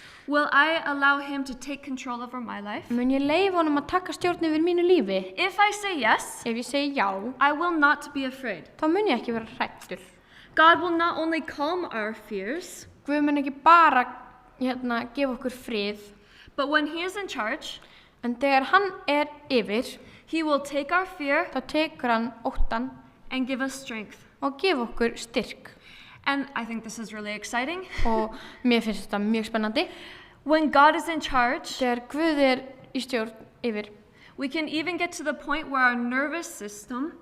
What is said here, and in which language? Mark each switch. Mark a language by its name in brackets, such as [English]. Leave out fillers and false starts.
[English] will I allow him to take control over my life? [Icelandic] Mun ég leyfa honum að taka stjórn yfir mínu lífi? [English] If I say yes, [Icelandic] Ef ég segi já, [English] I will not be afraid. [Icelandic] þá mun ég ekki vera hræddur. [English] God will not only calm our fears, [Icelandic] Guð mun ekki bara gefa okkur frið, [English] but when he is in charge, [Icelandic] en þegar hann yfir, [English] he will take our fear [Icelandic] þá tekur hann óttan [English] and give us strength. [Icelandic] og gefa okkur styrk. [English] And I think this is really exciting. [Icelandic] Og mér finnst þetta mjög spennandi. [English] When God is in charge, [Icelandic] Þegar Guð í stjórn yfir, [English] we can even get to the point where our nervous system